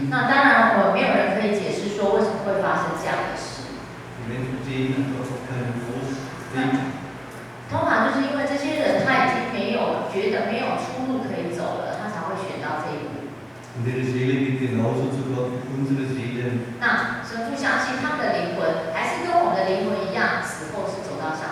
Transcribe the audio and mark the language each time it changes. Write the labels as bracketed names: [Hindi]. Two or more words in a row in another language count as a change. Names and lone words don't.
[Chinese] 那当然，没有人可以解释说为什么会发生这样的事。 [German] Die Menschen sehen einfach auch keinen Ausweg. [Chinese] 通常就是因为这些人他已经觉得没有出路可以走了，他才会选到这一步。 [German] Und ihre Seele geht genauso zu Gott wie unsere Seele. [Chinese] 那神父相信他们的灵魂还是跟我们的灵魂一样，死后是走到